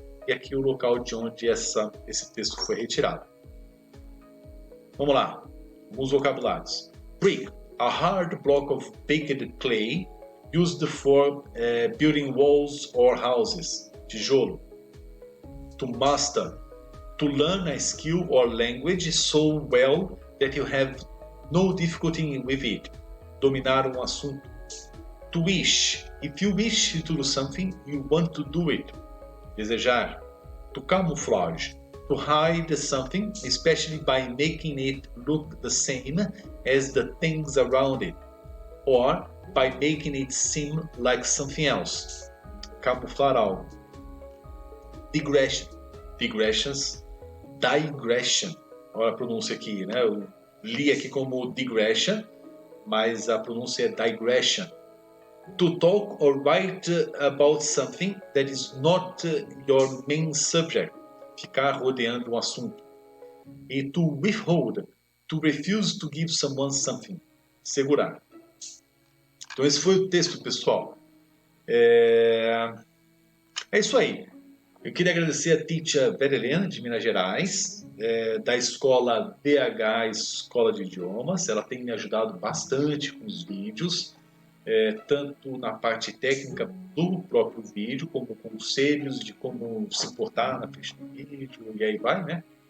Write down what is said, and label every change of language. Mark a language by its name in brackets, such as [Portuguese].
[Portuguese] E aqui o local de onde esse texto foi retirado. Vamos lá, alguns vocabulários. [English] Brick, a hard block of baked clay used for building walls or houses. Tijolo. To master, to learn a skill or language so well that you have no difficulty with it. [Portuguese] Dominar um assunto. [English] To wish, if you wish to do something, you want to do it. Desejar. To camouflage, to hide something, especially by making it look the same as the things around it, or by making it seem like something else. [Portuguese] Camuflar algo. [English] Digression. Digressions. Digression. [Portuguese] Olha a pronúncia aqui, né? Eu li aqui como digression, mas a pronúncia é digression. [English] To talk or write about something that is not your main subject. [Portuguese] Ficar rodeando um assunto. [English] E to withhold. To refuse to give someone something. [Portuguese] Segurar. Então esse foi o texto, pessoal. É isso aí. Eu queria agradecer a teacher Vera Helena, de Minas Gerais, da escola DH Escola de Idiomas. Ela tem me ajudado bastante com os vídeos, tanto na parte técnica do próprio vídeo, como conselhos de como se portar na frente do vídeo, e aí vai, né?